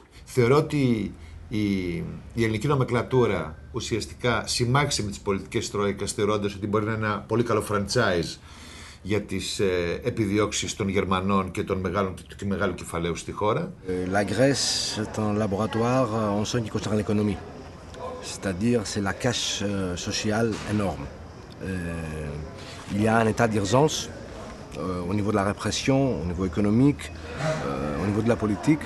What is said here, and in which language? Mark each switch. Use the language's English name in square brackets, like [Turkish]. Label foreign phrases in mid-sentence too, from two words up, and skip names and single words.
[Greek] Θεωρώ ότι η ελληνική νομεκλατούρα ουσιαστικά συμμάχισε με τις πολιτικές τρόικας, θεωρώντας ότι μπορεί να είναι ένα πολύ καλό franchise για τις επιδιώξεις των Γερμανών και του μεγάλου κεφαλαίου στη χώρα. [French] La Grèce est un laboratoire en ce qui concerne l'économie. C'est-à-dire c'est la cache sociale énorme. Il y a un état d'urgence au niveau de la répression, au niveau économique, au niveau de la politique.